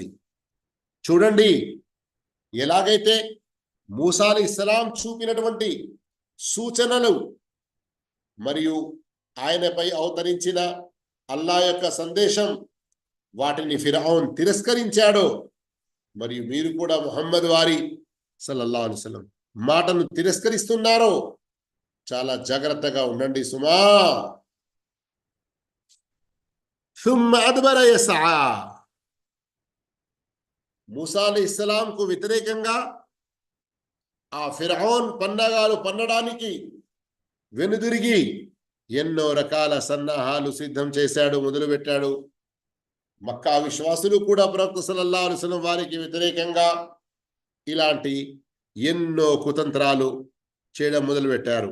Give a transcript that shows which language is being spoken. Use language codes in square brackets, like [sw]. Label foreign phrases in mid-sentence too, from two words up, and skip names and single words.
[te] చూడండి, ఎలాగైతే మూసా అలైహిస్సలాం చూపినటువంటి సూచనలు మరియు ఆయనపై అవతరించిన అల్లాహ్ యొక్క సందేశం, వాటిని ఫిరౌన్ తిరస్కరించాడో, మరియు మీరు కూడా ముహమ్మద్ వారి [ar] صلى الله عليه وسلم [te] మాటను తిరస్కరిస్తున్నారో చాలా జాగ్రత్తగా ఉండండి సుమా. [ar] ثم أدبر يسعى, [te] మూసా అలైహిస్సలాంకు వ్యతిరేకంగా ఆ ఫిరౌన్ పన్నగాలు పన్నడానికి వెనుదిరిగి ఎన్నో రకాల సన్నాహాలు సిద్ధం చేశాడు, మొదలుపెట్టాడు. మక్కా విశ్వాసులు కూడా ప్రవక్త [ar] صلى الله عليه وسلم [te] వారికి వ్యతిరేకంగా ఇలాంటి ఎన్నో కుతంత్రాలు చేయడం మొదలుపెట్టారు.